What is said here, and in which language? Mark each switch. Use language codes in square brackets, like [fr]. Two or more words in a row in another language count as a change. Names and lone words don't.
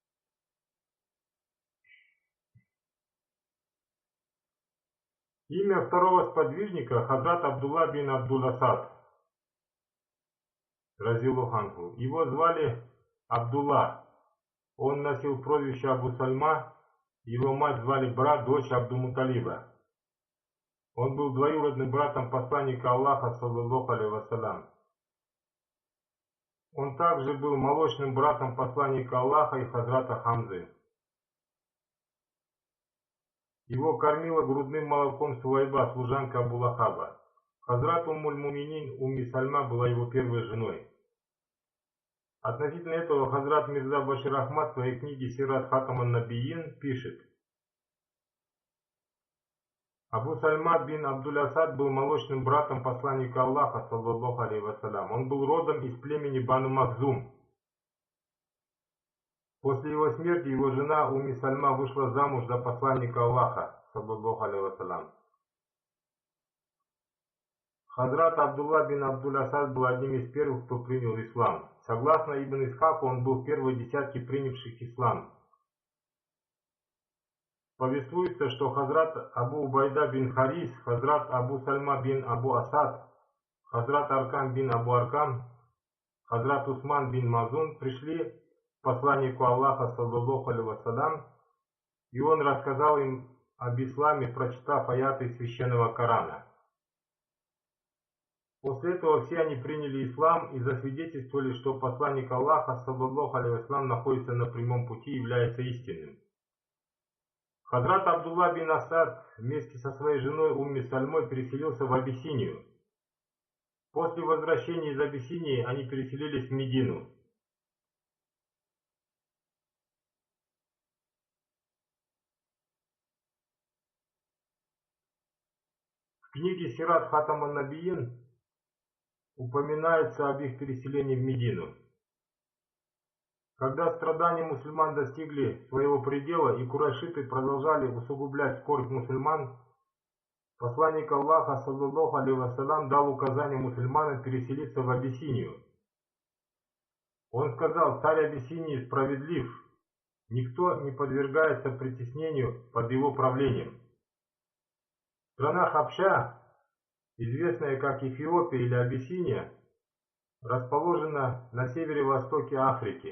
[ru] Имя второго сподвижника — Хазрат Абдулла бин Абдул-Асад, [ar] رضي الله عنه. [ru] Его звали Абдулла. Он носил прозвище Абу Сальма, его мать звали дочь Абду-Муталиба. Он был двоюродным братом посланника Аллаха, [ar] صلى الله عليه وسلم. [ru] Он также был молочным братом посланника Аллаха и Хазрата Хамзы. Его кормила грудным молоком Суайба, служанка Абу Лахаба. Хазрат Уммуль-Муминин Умми Сальма была его первой женой. Относительно этого Хазрат Мирза Башир Ахмад в своей книге «Сират Хатам ан-Набийин» пишет: Абу Сальма бин Абдуль-Асад был молочным братом посланника Аллаха, [ar] صلى الله عليه وسلم. [ru] Он был родом из племени Бану Махзум. После его смерти его жена Умми Сальма вышла замуж за посланника Аллаха, [ar] صلى الله عليه وسلم. [ru] Хазрат Абдулла бин Абдуль-Асад был одним из первых, кто принял ислам. Согласно Ибн Исхаку, он был в первой десятке принявших ислам. повествуется, что Хазрат Абу Убайда бин Харис, Хазрат Абу Сальма бин Абу Асад, Хазрат Аркам бин Абу Аркам, Хазрат Усман бин Мазун пришли к посланнику Аллаха, [ar] صلى الله عليه وسلم, [ru] и он рассказал им об исламе, прочитав аяты из священного Корана. После этого все они приняли ислам и засвидетельствовали, что посланник Аллаха, [ar] صلى الله عليه وسلم, [ru] находится на прямом пути и является истинным. Хазрат Абдулла бин Асад вместе со своей женой Умми Сальмой переселился в Абиссинию. После возвращения из Абиссинии они переселились в Медину. В книге Сират Хатам ан-Набиин упоминается об их переселении в Медину. Когда страдания мусульман достигли своего предела и курайшиты продолжали усугублять скорбь мусульман, посланник Аллаха, [ar] صلى الله عليه وسلم, [ru] дал указание мусульманам переселиться в Абиссинию. Он сказал: царь Абиссинии справедлив, никто не подвергается притеснению под его правлением. Страна Хабша, известная как Эфиопия или Абиссиния, расположена на севере-востоке Африки.